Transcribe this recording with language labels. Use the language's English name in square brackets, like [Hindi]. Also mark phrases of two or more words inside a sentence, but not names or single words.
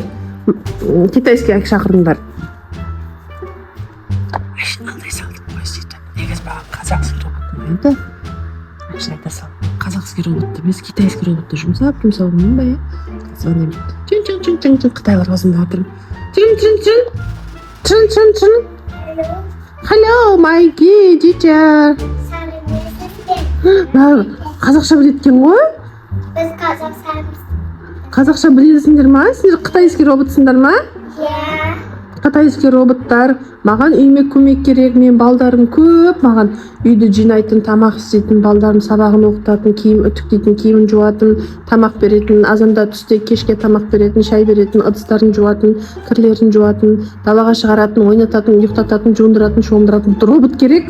[Kazakh] Китайский әк шақырыңдар. Андай салдым ғой сөйтіп. Негіз маған қазақский робот ұнайды. Айта сал. Қазақский роботты емес, китайский роботты жұмсауым ба, иә? Звонимын. Чын. Қытайлар қасында отырмын. Чын. [English] Hello, my kid teacher. [Kazakh] Сәлеметсіздер. Қазақша біледі екен ғой? Біз қазақстанбыз. Қазақша білесіңдер ма? Сендер қытайский роботсыңдар ма? Иә. Қытайский роботтар. Маған үйіме көмек керек. Мен балдарым көп. Маған үйді жинайтын, тамақ істейтін, балдарым сабағын оқытатын, киім үтіктейтін, киімін жуатын, тамақ беретін, азанда түсте кешке тамақ беретін, шай беретін, ыдыстарын жуатын, кірлерін жуатын, далаға шығаратын, ойнататын, ұйықтататын, жуындыратын, шомдыратын робот керек.